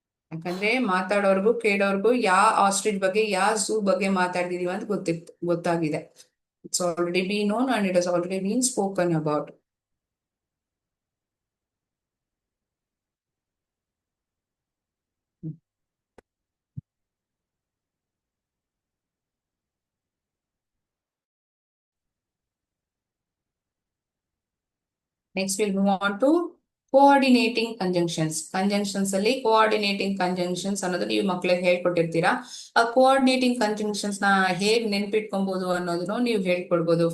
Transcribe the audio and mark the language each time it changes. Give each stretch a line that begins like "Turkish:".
Kannada: ಯಾಕಂದ್ರೆ ಮಾತಾಡೋರ್ಗು ಕೇಳೋರ್ಗು ಯಾವ ಆಸ್ಟ್ರಿಚ್ ಬಗ್ಗೆ ಯಾವ ಝೂ ಬಗ್ಗೆ ಮಾತಾಡ್ತಿದೀವಿ ಅಂತ ಗೊತ್ತಾಗಿದೆ.
English: It's already been known and it has already been spoken about. Next we'll move on to coordinating conjunctions.
Kannada: Conjunctions ಅಲ್ಲಿ coordinating conjunctions ಅನ್ನೋದು ನೀವು ಮಕ್ಕಳಿಗೆ ಹೇಳ್ಕೊಟ್ಟಿರ್ತೀರಾ. ಆ coordinating conjunctions ನ ಹೇಗ್ ನೆನ್ಪಿಟ್ಕೊಬಹುದು ಅನ್ನೋದನ್ನು ನೀವು ಹೇಳ್ಕೊಡ್ಬೋದು.